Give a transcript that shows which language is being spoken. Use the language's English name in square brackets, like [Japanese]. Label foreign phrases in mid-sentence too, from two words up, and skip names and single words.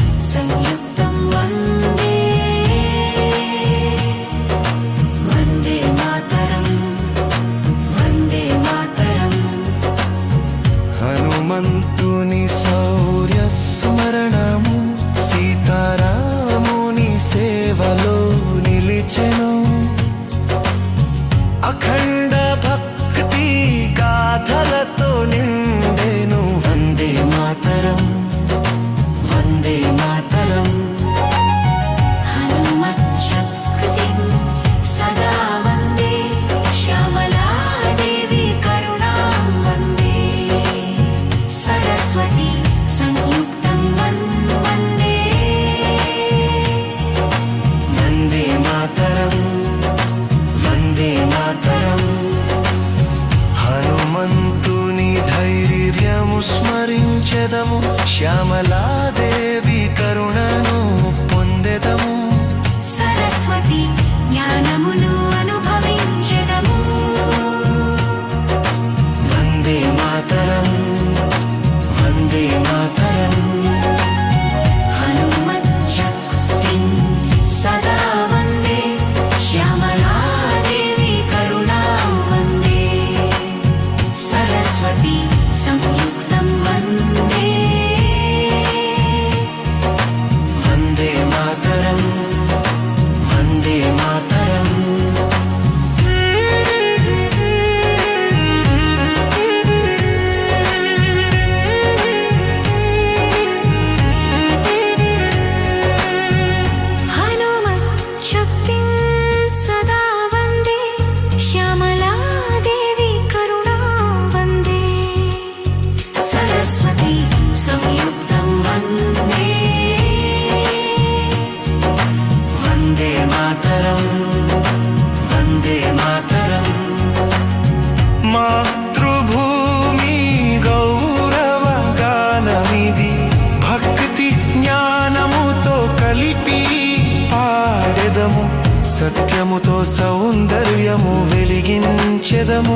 [Sanskrit] संयुक्तं वन्दे वन्दे मातरं वन्दे मातरम् [Telugu] హనుమంతుని శౌర్య స్మరణము సీతారాముని సేవలో నిలిచెను అఖండ భక్తి గాథలతో నిండెను [Sanskrit] వందే మాతరం వందే మాతరం हनुमच्छक्तिं सदा वन्दे श्यामला देवी करुणां वन्दे सरस्वती संयुक्तं वन्दे వందే మాతరం వందే మాతరం [Telugu] హనుమంతుని ధైర్యము స్మరించెదము శ్యామలాదేవి కరుణను పొందెదము సరస్వతి జ్ఞానమును అనుభవించెదము [Sanskrit] వందే మాతరం వందే మాతరం हनुमच्छक्तिं सदा वन्दे श्यामला देवी करुणां वन्दे सरस्वती संयुक्तं वन्दे వందే మాతరం వందే మాతరం हनुमच्छक्तिं सदा वन्दे श्यामला देवी करुणां वन्दे सरस्वती संयुक्तं वन्दे వందే మాతరం వందే మాతరం [Telugu] మాతృభూమి గౌరవ గానమిది భక్తి జ్ఞానముతో కలిపి పాడెదము సత్యముతో సౌందర్యము వెలిగించెదము